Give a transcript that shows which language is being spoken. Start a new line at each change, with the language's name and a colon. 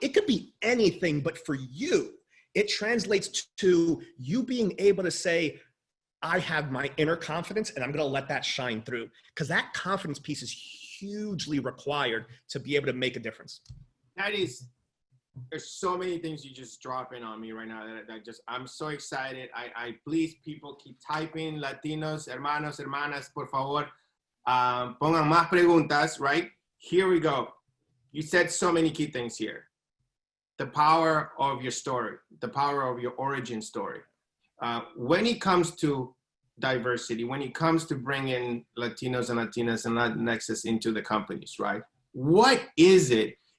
English: It could be anything, but for you, it translates to you being able to say, I have my inner confidence and I'm going to let that shine through, because that confidence piece is hugely required to be able to make a difference. There's so many things you just drop in on me right now that I'm so excited. I please, people, keep typing.
Spanish: Latinos, hermanos, hermanas, por favor, pongan más preguntas, right?
English: Here we go. You said so many key things here. The power of your story, the power of your origin story. When it comes to diversity, when it comes to bringing Latinos and Latinas and Latinxes into the companies, right? What is it?